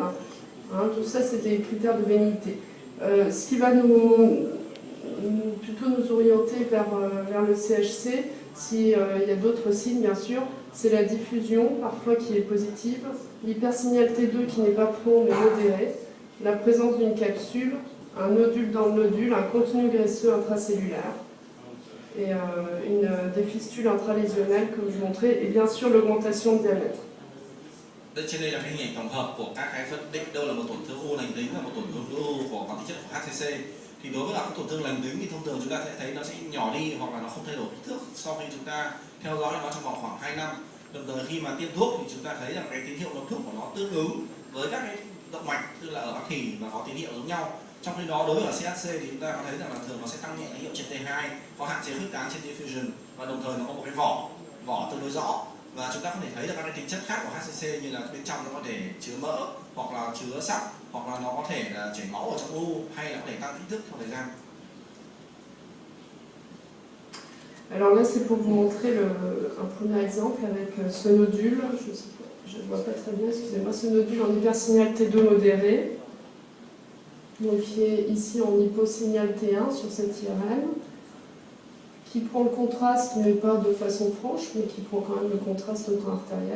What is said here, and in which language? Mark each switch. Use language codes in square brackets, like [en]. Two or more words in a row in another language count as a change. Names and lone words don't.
[fr] Hein, tout ça, c'est des critères de bénignité. Ce qui va plutôt nous orienter vers le CHC, s'il y a d'autres signes, bien sûr, c'est la diffusion, parfois qui est positive, l'hypersignal T2 qui n'est pas prompt mais modéré, la présence d'une capsule, un nodule dans le nodule, un contenu graisseux intracellulaire, et des fistules intralésionnelles que je montrais, et bien sûr l'augmentation de diamètre. [vi] Trên đây là cái hình ảnh tổng hợp của các cái phân định đâu là một tổn thương u lành tính và một tổn thương u của có tính chất của HCC. Thì đối với các tổn thương lành tính thì thông thường chúng ta sẽ thấy nó sẽ nhỏ đi hoặc là nó không thay đổi kích thước sau khi chúng ta theo dõi nó trong vòng khoảng 2 năm. Đồng thời khi mà tiêm thuốc thì chúng ta thấy rằng cái tín hiệu ngấm thuốc của nó tương ứng với các cái động mạch, tức là ở các thỉ và có tín hiệu giống nhau. Trong khi đó đối với CHC thì chúng ta có thấy rằng là thường nó sẽ tăng nhẹ tín hiệu trên T2, có hạn chế khuếch tán trên diffusion, và đồng thời nó có một cái vỏ tương đối rõ. Và chúng ta có thể thấy là các cái tính chất khác của HCC như là bên trong nó có thể chứa mỡ, hoặc là chứa sắt, hoặc là nó có thể là chảy máu ở trong u, hay là có thể tăng kích thước theo thời gian. [fr] Alors là, c'est pour vous montrer un premier exemple avec ce nodule, je ne vois pas très bien, excusez-moi, ce nodule en hypersignal T2 modéré, donc qui est ici en hyposignal T1 sur cette IRM, qui prend le contraste, mais pas de façon franche, mais qui prend quand même le contraste auto-artériel.